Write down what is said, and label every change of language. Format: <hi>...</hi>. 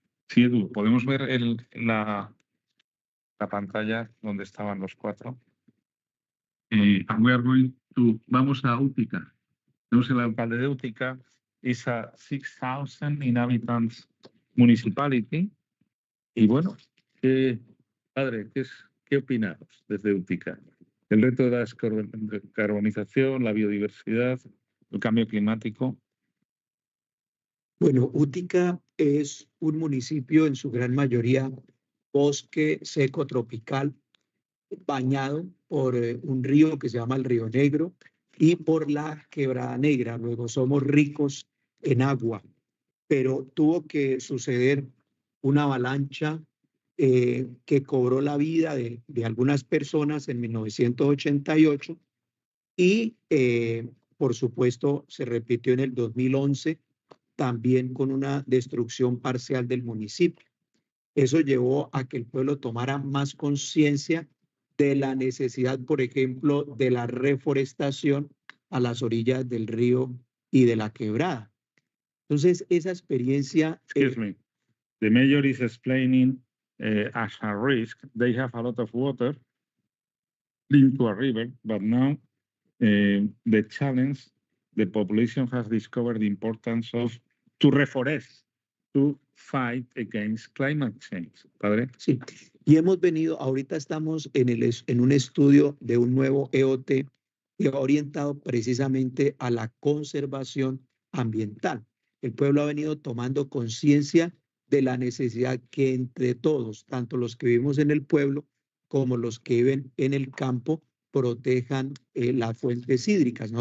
<es>Sí, Edu, podemos ver la pantalla donde estaban los cuatro.</es> <en>And we are going to,</en> <es>vamos a Útica. Tenemos el alcalde de Útica.</es> <en>Is a 6,000 inhabitants municipality.</en> <es>Y bueno, padre, ¿qué opinamos desde Útica? El reto de la descarbonización, la biodiversidad, el cambio climático. Bueno, Útica es un municipio en su gran mayoría bosque seco tropical, bañado por un río que se llama el Río Negro y por la Quebrada Negra. Luego somos ricos en agua, pero tuvo que suceder una avalancha que cobró la vida de algunas personas en 1988 y, por supuesto, se repitió en el 2011 también con una destrucción parcial del municipio. Eso llevó a que el pueblo tomara más conciencia de la necesidad, por ejemplo, de la reforestación a las orillas del río y de la quebrada. Entonces, esa experiencia...</es> <en>Excuse me. The mayor is explaining as a risk, they have a lot of water linked to a river, but now the challenge, the population has discovered the importance of to reforest, to fight against climate change.</en> <es>¿Padre? Sí, y hemos venido, ahorita estamos en un estudio de un nuevo EOT que va orientado precisamente a la conservación ambiental. El pueblo ha venido tomando conciencia de la necesidad que entre todos, tanto los que vivimos en el pueblo como los que viven en el campo, protejan las fuentes hídricas.</es>